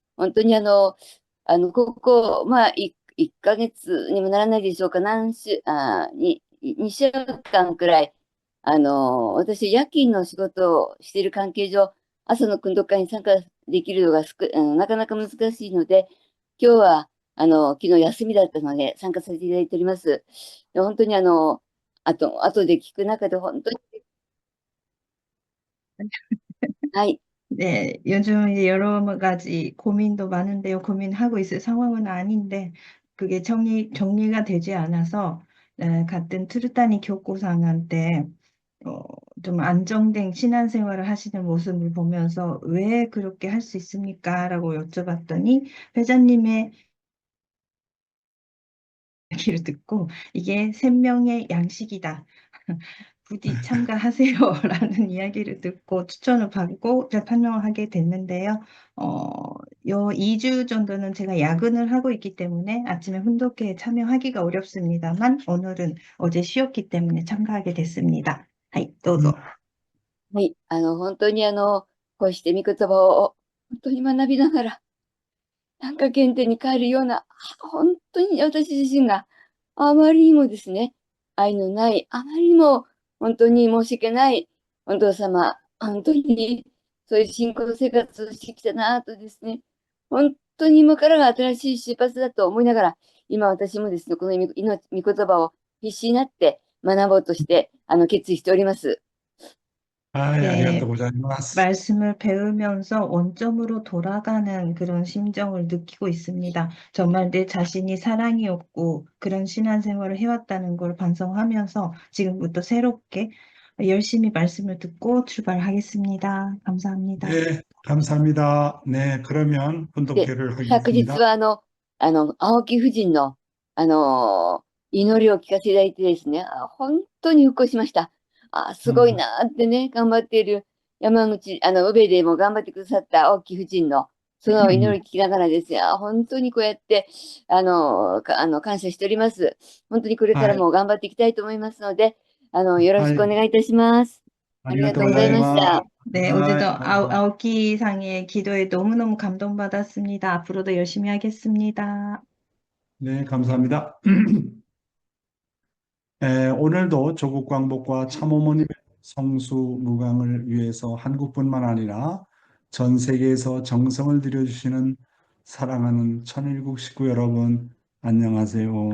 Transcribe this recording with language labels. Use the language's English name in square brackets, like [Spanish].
[Japanese] 本当にここ、まあ、1ヶ月にもならないでしょうか、2週間くらい、私、夜勤の仕事をしている関係上、朝の訓読会に参加できるのがなかなか難しいので、今日は、昨日休みだったので参加させていただいております。で本当に後で聞く中で本当に、はい。 [Korean] 네, 요즘 이제 여러 가지 고민도 많은데요. 고민하고 있을 상황은 아닌데, 그게 정리가 되지 않아서, 같은 트루타니 교포상한테, 어, 좀 안정된 신앙생활을 하시는 모습을 보면서 왜 그렇게 할 수 있습니까? 라고 여쭤봤더니, 회장님의 얘기를 듣고, 이게 생명의 양식이다. 부디 참가하세요라는 이야기를 듣고 추천을 받고 판명을 하게 됐는데요. 요 2주 정도는 제가 야근을 하고 있기 때문에 아침에 훈독회에 참여하기가 어렵습니다만 오늘은 어제 쉬었기 때문에 참가하게 됐습니다. [Japanese] はい、どうぞ。はい。本当にこうして御言葉を本当に学びながら、なんか原点に帰るような、本当に私自身があまりにもですね、愛のない、あまりにも本当に申し訳ないお父様、本当にそういう信仰生活をしてきたなとですね、本当に今からが新しい出発だと思いながら、今私もですね、この御言葉を必死になって学ぼうとして、決意しております。はい、 [Korean] 네, [Japanese] ありがとうございます。 [Korean] 말씀을 배우면서 원점으로 돌아가는 그런 심정을 느끼고 있습니다. 정말 내 자신이 사랑이 없고 그런 신앙생활을 해왔다는 걸 반성하면서 지금부터 새롭게 열심히 말씀을 듣고 출발하겠습니다. 감사합니다. 네, 감사합니다. 네, 그러면 [Japanese] で、 [Korean] 훈독회를 [Japanese] 昨日 [Korean] 하겠습니다. [Japanese] は青木夫人の、祈りを聞かせていただいてですね、本当に復興しました。すごいなーってね、頑張っている山口、宇部でも頑張ってくださった青木夫人の、その祈りを聞きながらですね、本当にこうやって、感謝しております。本当にこれからも頑張っていきたいと思いますので、よろしくお願いいたします。ありがとうございました。 [Korean] 네, 어제도 아오키상의 기도에 너무너무 감동받았습니다. 앞으로도 열심히 하겠습니다. 네, 감사합니다. 오늘도 조국 광복과 참어머님의 성수 무강을 위해서 한국뿐만 아니라 전 세계에서 정성을 들여주시는 사랑하는 천일국 식구 여러분, 안녕하세요.